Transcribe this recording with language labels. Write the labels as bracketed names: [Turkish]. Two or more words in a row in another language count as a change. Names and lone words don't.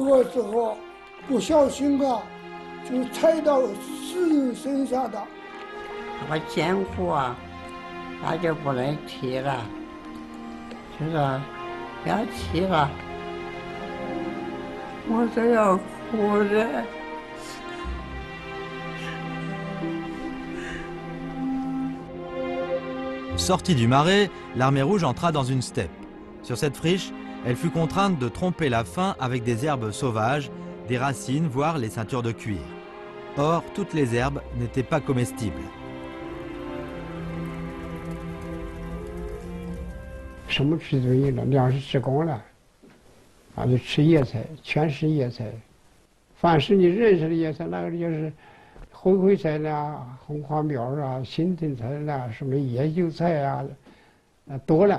[Chinese] 有个时候不小心啊，就踩到死人身上的。我艰苦啊，那就不能提了，就是不要提了，我都要哭了。 [French] Sortie du marais, l'armée rouge entra dans une steppe. Sur cette friche, elle fut contrainte de tromper la faim avec des herbes sauvages, des racines, voire les ceintures de cuir. Or, toutes les herbes n'étaient pas comestibles. [Chinese] 什么吃都有了，粮食吃光了，就吃野菜，全是野菜。凡是你认识的野菜，那个就是灰菜啦、红花苗啊、新陈菜啦、什么野韭菜啊，多了。